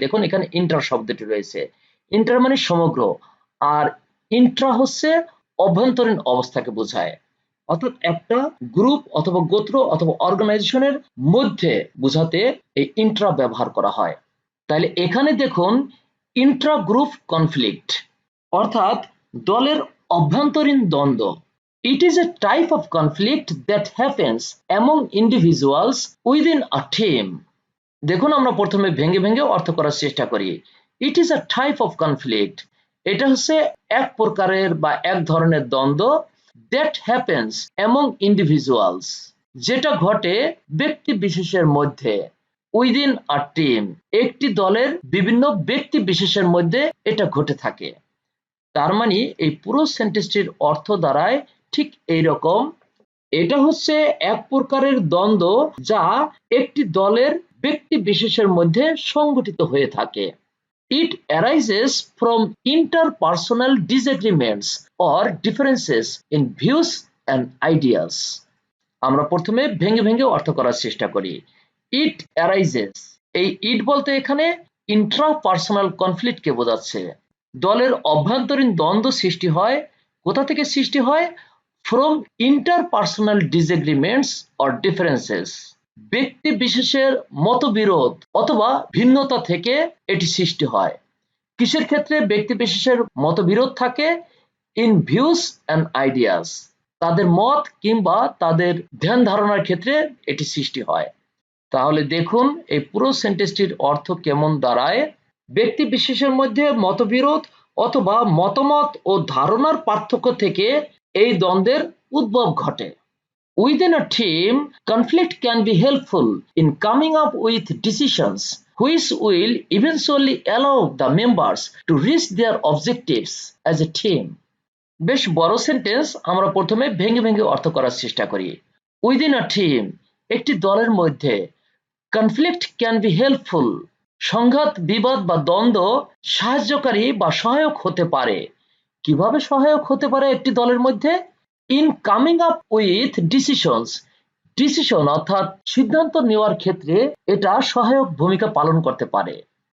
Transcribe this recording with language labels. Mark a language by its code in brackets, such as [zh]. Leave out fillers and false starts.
[bn] দেখুন এখানে ইন্টার শব্দটি রয়েছে। ইন্টার মানে সমগ্র, আর ইন্ট্রা হচ্ছে অভ্যন্তরীণ অবস্থাকে বোঝায়। অর্থাৎ একটা গ্রুপ অথবা গোত্র অথবা অর্গানাইজেশনের মধ্যে বোঝাতে এই ইন্ট্রা ব্যবহার করা হয়। তাহলে এখানে দেখুন ইন্ট্রা গ্রুপ কনফ্লিক্ট অর্থাৎ দলের অভ্যন্তরীণ দ্বন্দ্ব। [en] It is a type of conflict that happens among individuals within a team. [bn] দেখুন আমরা প্রথমে ভেঙে ভেঙে অর্থ করার চেষ্টা করি। [en] It is a type of conflict. [bn] এটা হচ্ছে এক প্রকারের বা এক ধরনের দ্বন্দ্ব [en] that happens among individuals, [bn] যেটা ঘটে ব্যক্তি বিশেষের মধ্যে। [en] within a team, [bn] একটি দলের বিভিন্ন ব্যক্তি বিশেষের মধ্যে এটা ঘটে থাকে। তার মানে এই পুরো সেন্টেন্সটির অর্থ দাঁড়ায় ঠিক এইরকম। এটা হচ্ছে এক প্রকারের দ্বন্দ্ব যা একটি দলের ব্যক্তি বিশেষের মধ্যে সংঘটিত হয়ে থাকে। [en] It arises from interpersonal disagreements or differences in views and ideas. [bn] আমরা প্রথমে ভেঙে ভেঙে অর্থ করার চেষ্টা করি। [en] It arises, [bn] এই ইট বলতে এখানে ইন্ট্রাপার্সোনাল কনফ্লিক্টকে বোঝাচ্ছে। দলের অভ্যন্তরীণ দ্বন্দ্ব সৃষ্টি হয়। কোথা থেকে সৃষ্টি হয়? [en] from interpersonal disagreements or differences, [bn] ব্যক্তি বিশেষের মতবিরোধ অথবা ভিন্নতা থেকে এটি সৃষ্টি হয়। কিসের ক্ষেত্রে ব্যক্তি বিশেষের মতবিরোধ থাকে? [en] in views and ideas, [bn] তাদের মত কিংবা তাদের ধ্যান ধারণার ক্ষেত্রে এটি সৃষ্টি হয়। তাহলে দেখুন এই পুরো সেন্টেন্সটির অর্থ কেমন দাঁড়ায়। ব্যক্তি বিশেষের মধ্যে মতবিরোধ অথবা মতামত ও ধারণার পার্থক্য থেকে এই দ্বন্দ্বের উদ্ভব ঘটে। [en] Within a team, conflict can be helpful in coming up with decisions which will eventually allow the members to reach their objectives as a team. [bn] বেশ বড় সেন্টেন্স, আমরা প্রথমে ভেঙে ভেঙে অর্থ করার চেষ্টা করি। [en] Within a team, [bn] একটি দলের মধ্যে, [en] conflict can be helpful, [bn] সংঘাত বিবাদ বা দ্বন্দ্ব সাহায্যকারী বা সহায়ক হতে পারে। কিভাবে সহায়ক হতে পারে একটি দলের মধ্যে? [en] in coming up with decisions, [bn] decision অর্থাৎ সিদ্ধান্ত নেওয়ার ক্ষেত্রে এটা সহায়ক ভূমিকা পালন করতে পারে।